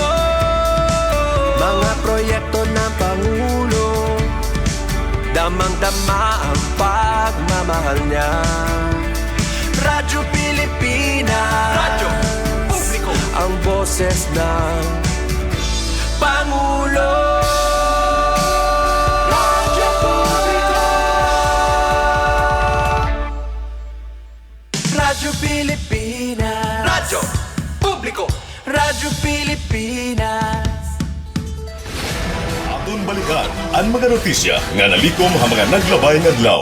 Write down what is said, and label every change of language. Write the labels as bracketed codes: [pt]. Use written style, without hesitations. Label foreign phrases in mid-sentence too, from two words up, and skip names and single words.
[tl] Mga proyekto ng Pangulo, damang-dama ang pagmamahal niya. Radyo Pilipinas, Radyo Publiko, ang boses ng Pangulo. Radyo Publiko, Radyo Pilipinas, Radyo Publiko, Radyo Pilipinas. [hil] Aton balikan ang mga notisya nga nalikom ang mga naglabay nga adlaw.